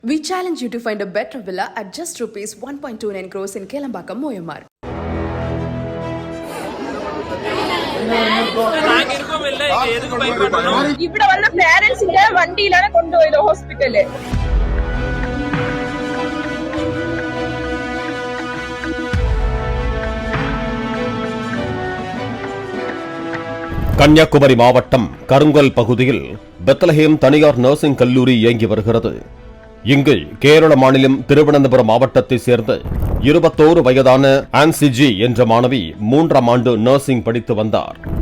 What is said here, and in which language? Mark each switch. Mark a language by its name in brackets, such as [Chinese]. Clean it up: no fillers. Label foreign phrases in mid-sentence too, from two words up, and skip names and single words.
[English] We challenge you to find a better villa at just rupees 1.29 crores in Kelambakam, Moyamar. [Malayalam] ഇവിടെ വന്ന പേരൻസിന്റെ വണ്ടിയിലാണ് കൊണ്ടുപോയത് ഹോസ്പിറ്റലിൽ. [Tamil] கன்னியாகுமரி மாவட்டம் கருங்கல் பகுதியில் பெத்லஹேம் தனியார் நர்சிங் கல்லூரி இயங்கி வருகிறது. இங்கு கேரள மாநிலம் திருவனந்தபுரம் மாவட்டத்தை சேர்ந்த 21 வயதான ஆன்சிஜி என்ற மாணவி 3ஆம் ஆண்டு நர்சிங் படித்து வந்தார்.